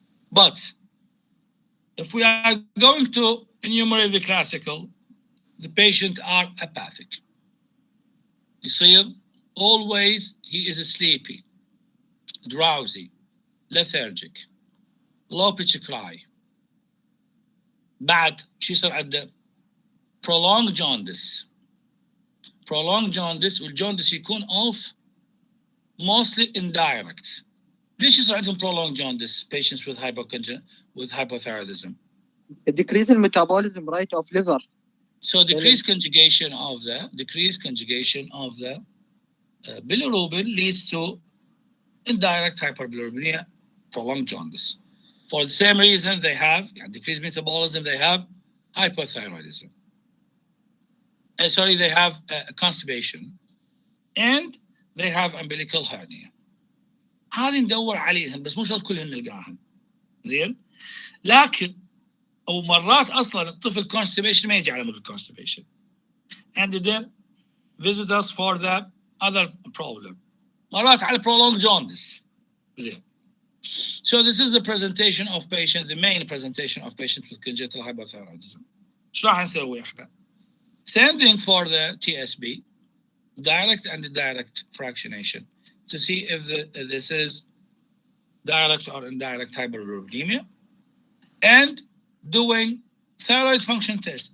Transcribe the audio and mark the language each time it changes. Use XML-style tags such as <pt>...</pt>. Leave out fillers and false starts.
<en>But if we are going to enumerate the classical, the patient are apathic. يصير always he is sleepy, drowsy, lethargic, low pitch cry.</en> <ar>بعد شو يصير عنده</ar> <en>prolonged jaundice. Prolonged jaundice والjaundice يكون off mostly indirect.</en> <ar>ليش يصير عندهم</ar> <en>prolonged jaundice patients with hypothyroidism? Decrease in metabolism rate of liver. So decreased conjugation of the bilirubin leads to indirect hyperbilirubinemia, prolonged jaundice. For the same reason they have decreased metabolism, they have hypothyroidism. They have constipation, and they have umbilical hernia.</en> <ar>هذه ندور عليهن بس مو شرط كلهن نلقاهن. زين؟ لكن او مرات اصلا الطفل constipation ما يجي على مود constipation.</ar> <en>And then visit us for the other problem.</en> <ar>مرات على</ar> <en>prolonged jaundice.</en> <ar>زين.</ar> <en>So this is the presentation of patient, the main presentation of patient with congenital hypothyroidism.</en> <ar>شو راح نسوي احنا؟</ar> <en>Sending for the TSB, direct and indirect fractionation, to see if this is direct or indirect hyperbilirubinemia, and doing thyroid function test.</en>